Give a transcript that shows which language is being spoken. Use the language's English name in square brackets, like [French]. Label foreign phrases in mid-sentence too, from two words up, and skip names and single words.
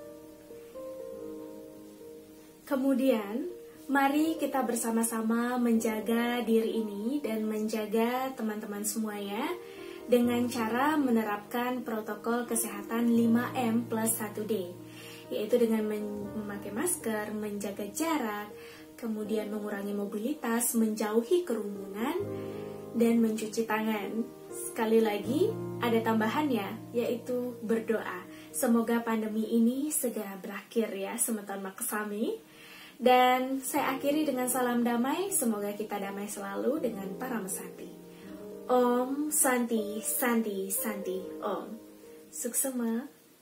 [Indonesian] Kemudian, mari kita bersama-sama menjaga diri ini dan menjaga teman-teman semuanya dengan cara menerapkan protokol kesehatan 5M plus 1D, yaitu dengan memakai masker, menjaga jarak, kemudian mengurangi mobilitas, menjauhi kerumunan, dan mencuci tangan. Sekali lagi, ada tambahannya, yaitu berdoa. Semoga pandemi ini segera berakhir ya, [Balinese] semeton makesami. [Indonesian] Dan saya akhiri dengan salam damai, semoga kita damai selalu dengan para mesanti. [Sanskrit] ॐ शान्ति शान्ति शान्ति ॐ. Suksema.